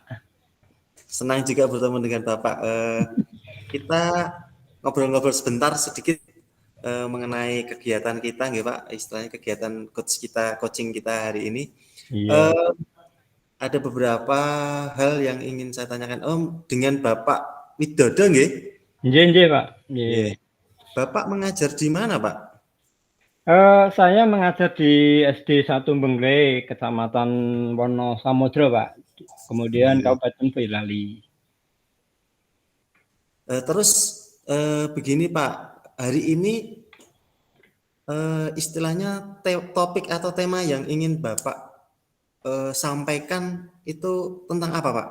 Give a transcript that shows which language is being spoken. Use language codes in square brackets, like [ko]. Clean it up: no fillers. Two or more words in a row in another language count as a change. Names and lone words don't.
[id] senang juga bertemu dengan Bapak. Kita ngobrol-ngobrol sebentar sedikit mengenai kegiatan kita, nggih Pak. Istilahnya kegiatan coaching kita hari ini. Iya. Eh, ada beberapa hal yang ingin saya tanyakan. Dengan Bapak Widodo, nggih? Nggih, nggih, Pak. Nggih. Nggih. Bapak mengajar di mana, Pak? Saya mengajar di SD 1 Bengle, Kecamatan Wonosamudro, Pak. Kemudian Nggih. Kabupaten Boyolali. Terus begini Pak, hari ini istilahnya topik atau tema yang ingin Bapak sampaikan itu tentang apa Pak?